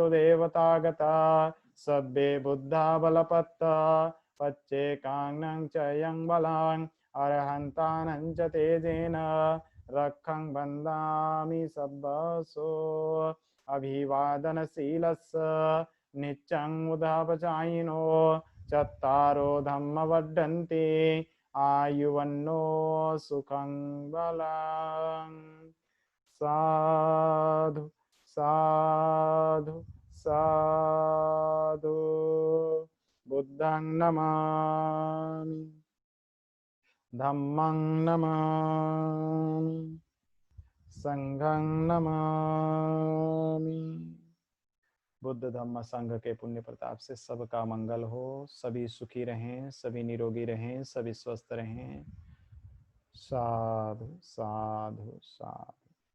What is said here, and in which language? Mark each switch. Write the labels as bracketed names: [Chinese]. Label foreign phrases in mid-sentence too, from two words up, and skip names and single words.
[Pali] देवतागता सर्वे बुद्धा बलपत्ता पच्चेकाङ्नं च यं बलान् अर्हन्तानं च तेजेन रक्षं वन्दामि सर्वसो अभिवादनशीलस्य नित्यं मुदापचायिनो चत्तारो धम्म वर्धन्ते आयुवन्नो सुखं बलं। साधु साधु साधु। बुद्धं नमामि धम्मं नमामि संघं नमामि। [Hindi] बुद्ध धम्म संघ के पुण्य प्रताप से सबका मंगल हो, सभी सुखी रहें, सभी निरोगी रहें, सभी स्वस्थ रहें। [Pali] साधु साधु साधु।